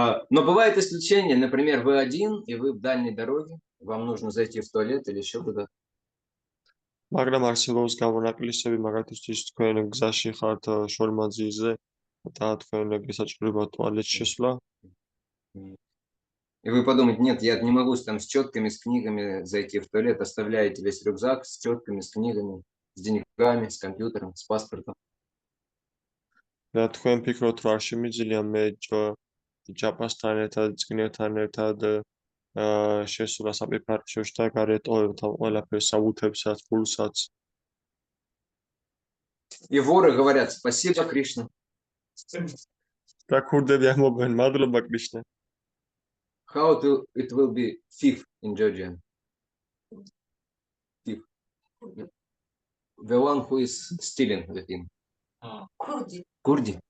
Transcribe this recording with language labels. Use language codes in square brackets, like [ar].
[ru] Но бывают исключения, например, вы один, и вы в дальней дороге, вам нужно зайти в туалет или еще куда-то. [ka] მაგრამ არსებობს გამონაკლისები, მაგათთვის თქვენ გზაში ხართ შორ მანძილზე და თქვენ გესაჭიროება ტუალეტში შესვლა. [ru] И вы подумаете, нет, я не могу там с четками, с книгами зайти в туалет, оставляете весь рюкзак с четками, с книгами, с деньгами, с компьютером, с паспортом. [ka] და თქვენ ფიქრობთ, რომ არ შემიძლია მე ჯაპასთან ერთად, წიგნებთან ერთად შესვლა საპირფარეშოში და გარეტოვებთ ამ ყველაფერს, საბუთებსაც, ფულსაც. [ru] И воры говорят, спасибо, Кришна. [ka] და ქურდები ამბობენ, მადლობა კრიშნა. [en] How it will be thief in Georgian? Thief. The one who is stealing the thing. Kurdi.